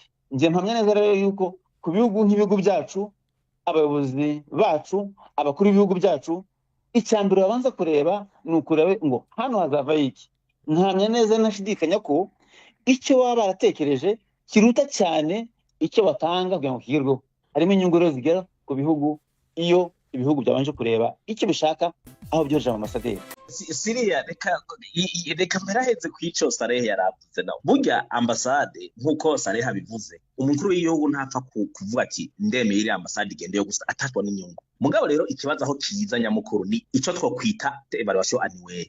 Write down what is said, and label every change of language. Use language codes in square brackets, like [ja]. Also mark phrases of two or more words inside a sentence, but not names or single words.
[rw] Nje mpamya neza rero yuko ku bihugu nk'ibihugu byacu, abayobozi bacu, abakuru b'ibihugu byacu icyambere babanza kureba ni ukureba ngo hano hazava iki. Ntamya neza nashidikanya ko icyo baba baratekereje kiruta cyane icyo batanga kugira ngo kigerweho. Harimo inyungu rero zigera ku bihugu iyo ibihugu byabanje kureba icyo bishaka aho byoje amasaderi. [rn] Siriya reka mperaheze kw'ico Saleh yaravuze nawe. Burya ambasade nk'uko Saleh abivuze, umukuru w'igihugu ntapfa kuvuga ati ndemeye iri ambasade igende yo gusa atatwa n'inyungu. Mugabo rero ikibazo aho kiza nyamukuru ni ico twokwita [fr] evaluation annuelle.